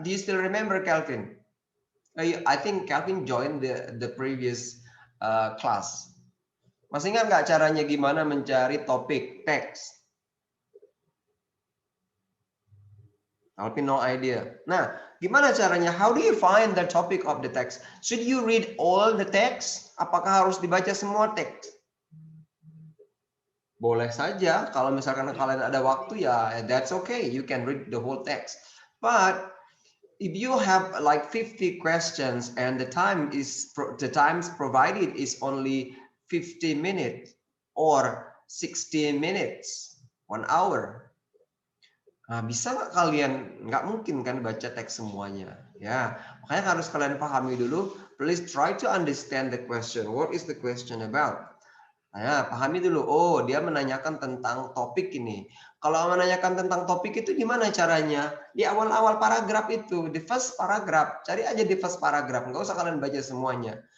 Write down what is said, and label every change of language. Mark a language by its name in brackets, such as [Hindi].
[English] Do you still remember, Calvin? I think Calvin joined the previous class. [Indonesian] Masih ingat nggak caranya gimana mencari topik teks? [English] Calvin no idea. [Indonesian] Nah, gimana caranya? [English] How do you find the topic of the text? Should you read all the text? [Indonesian] Apakah harus dibaca semua teks? Boleh saja, kalau misalkan kalian ada waktu ya, [English] that's okay. You can read the whole text. But if you have like 50 questions and the times provided is only 50 minutes or 60 minutes, 1 hour. [Indonesian] Nah, bisa nggak kalian, nggak mungkin kan baca teks semuanya. Ya, makanya harus kalian pahami dulu. [English] Please try to understand the question. What is the question about? [Indonesian] Nah, pahami dulu. Oh, dia menanyakan tentang topik ini. Kalau menanyakan tentang topik itu gimana caranya? Di awal-awal paragraf itu, di [English] first paragraph. [Indonesian] Cari aja di [English] first paragraph. [Indonesian] Nggak usah kalian baca semuanya.